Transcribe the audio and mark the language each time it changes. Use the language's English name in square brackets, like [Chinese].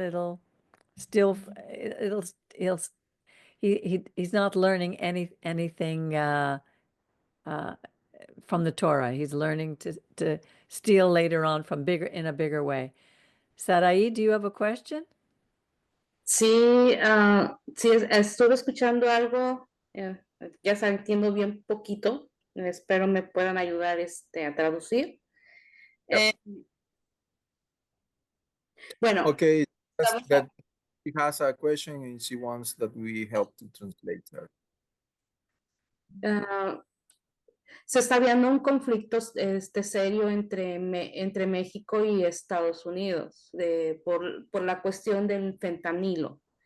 [English] It'll still it'll he'll he's not learning anything from the Torah. He's learning to steal later on from in a bigger way. Sarai, do you have a question? [Spanish] Sí, sí, estuve escuchando algo, ya saben, entiendo bien poquito, espero me puedan ayudar a traducir. [English] Yep. [Spanish] Bueno, [English] Okay, [Spanish] estamos [English] that she has a question and she wants that we help to translate her. [Spanish] se está viendo un conflicto serio entre México y Estados Unidos por la cuestión del fentanilo.